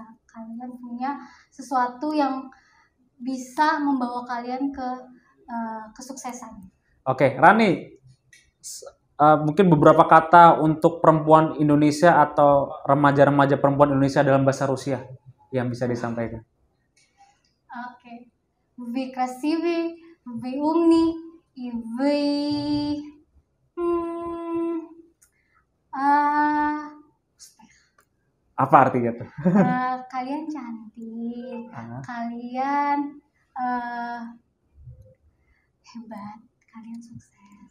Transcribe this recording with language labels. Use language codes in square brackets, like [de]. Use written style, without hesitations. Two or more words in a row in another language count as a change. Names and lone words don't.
[id] Kalian punya sesuatu yang bisa membawa kalian ke kesuksesan. Oke, Rani, mungkin beberapa kata untuk perempuan Indonesia atau remaja-remaja perempuan Indonesia dalam bahasa Rusia yang bisa disampaikan. Oke. [ru] Вы красивые, вы умные, и вы [id] apa artinya tuh? Kalian cantik, kalian hebat, kalian sukses.